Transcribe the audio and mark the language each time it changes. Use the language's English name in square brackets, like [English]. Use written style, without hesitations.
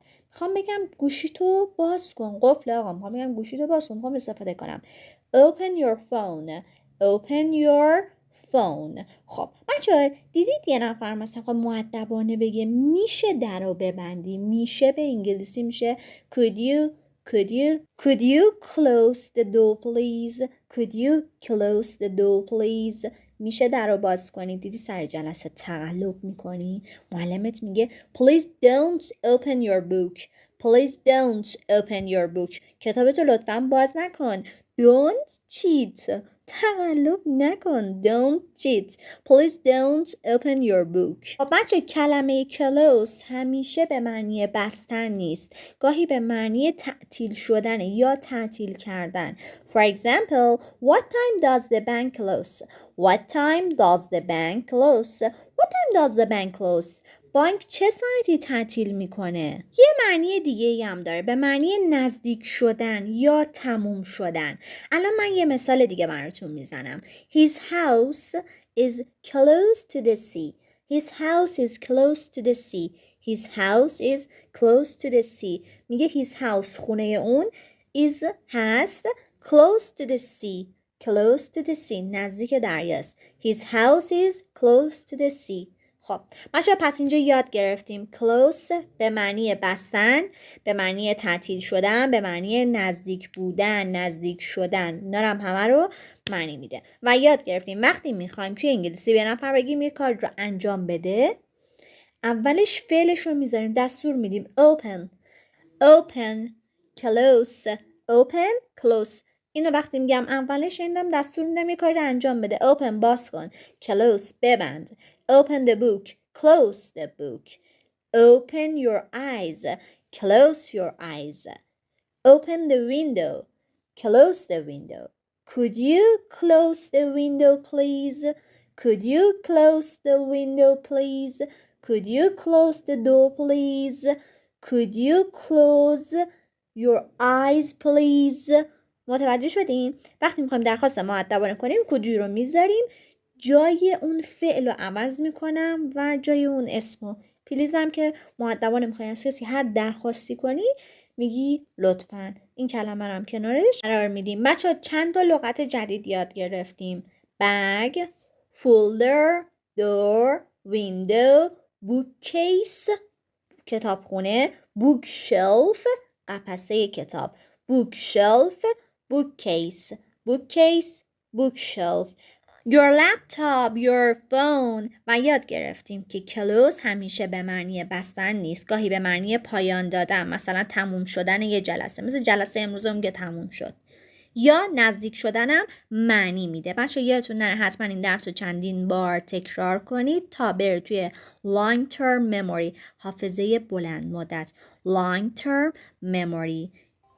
[Persian] میخوام بگم گوشی تو باز کن قفل آقا میخوام بگم گوشی تو باز کن میخوام استفاده کنم [English] open your phone. [Persian] خب بچه‌ها دیدید یه نفر مثلا خب مؤدبانه بگه میشه در رو ببندی، میشه به انگلیسی میشه [English] could you close the door please? Could you close the door please? [Persian] میشه در رو باز کنی. دیدی سر جلسه تقلب میکنی، معلمت میگه [English] please don't open your book. Please don't open your book. [Persian] کتابتو لطفاً باز نکن. [English] Don't cheat. [Persian] تقلب نکن. [English] Don't cheat. Please don't open your book. [Persian] خب بچه کلمه close همیشه به معنی بستن نیست. گاهی به معنی تعطیل شدن یا تعطیل کردن. [English] For example, what time does the bank close? What time does the bank close? What time does the bank close? [Persian] بانک چه ساعتی تعطیل میکنه؟ یه معنی دیگه هم داره، به معنی نزدیک شدن یا تموم شدن. الان من یه مثال دیگه براتون میزنم. [English] His house is close to the sea. His house is close to the sea. His house is close to the sea. [Persian] میگه [English] his house [Persian] خونه اون [English] is [Persian] هست [English] close to the sea. Close to the sea [Persian] نزدیک دریاست. [English] His house is close to the sea. [Persian] خب بچه‌ها پس اینجا یاد گرفتیم close به معنی بستن، به معنی تعطیل شدن، به معنی نزدیک بودن، نزدیک شدن. اینا هم همه رو معنی میده. و یاد گرفتیم وقتی میخوایم توی انگلیسی به نفر بگیم یه کار رو انجام بده، اولش فعلش رو میذاریم، دستور میدیم [English] open open close open close. [Persian] اینو وقتی میگم اولش شنیدم دستور میدم یه کاری رو انجام بده. [English] open [Persian] باز کن، [English] close [Persian] ببند. [English] open the book close the book. open your eyes close your eyes. open the window close the window. could you close the window please? could you close the window please? could you close the door please? could you close your eyes please? [Persian] متوجه شدین؟ وقتی میخوایم درخواست مؤدبانه کنیم could you رو میذاریم، جای اون فعل رو عوض میکنم و جای اون اسمو. پلیزم که مؤدبانه میخوای از کسی هر درخواستی کنی میگی لطفاً. این کلمه رو هم کنارش قرار میدیم. بچه چند تا لغت جدید یاد گرفتیم. [English] bag, folder, door, window, bookcase [Persian] کتابخونه، [English] bookshelf [Persian] قفسه کتاب، [English] bookshelf, bookcase, bookcase, bookshelf. your laptop, your phone. [Persian] و یاد گرفتیم که close همیشه به معنی بستن نیست، گاهی به معنی پایان دادن، مثلا تموم شدن یه جلسه، مثل جلسه امروز هم که تموم شد. یا نزدیک شدنم معنی میده. بچه یادتون نره حتما این درس رو چندین بار تکرار کنید تا بره توی [English] long term memory، [Persian] حافظه بلند مدت. long term memory